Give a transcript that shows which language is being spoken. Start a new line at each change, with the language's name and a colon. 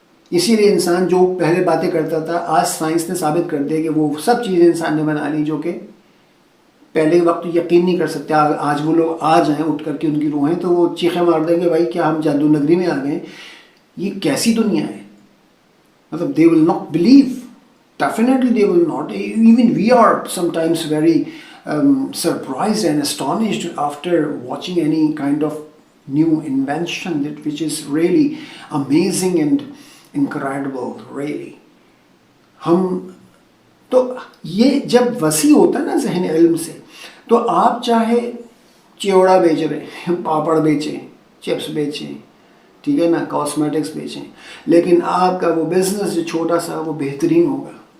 Urdu: اسی لیے انسان جو پہلے باتیں کرتا تھا، آج سائنس نے ثابت کر دیا کہ وہ سب چیزیں انسان نے بنا لی جو کہ پہلے وقت یقین نہیں کر سکتے. آج وہ لوگ آ جائیں اٹھ کر کے ان کی روحیں، تو وہ چیخیں مار دیں گے بھائی کیا ہم جادو نگری میں آ گئے، یہ کیسی دنیا ہے.
English: مطلب they will not believe, definitely they will not. Even we are sometimes very surprised and astonished after watching any kind of new invention which is really amazing and incredible, really.
Urdu: ہم تو یہ جب وسیع ہوتا ہے نا ذہن علم سے، تو آپ چاہے چیوڑا بیچ رہے ہیں، پاپڑ بیچیں، چپس بیچیں، ٹھیک ہے نا، کاسمیٹکس بیچیں، لیکن آپ کا وہ بزنس جو چھوٹا سا وہ بہترین ہوگا.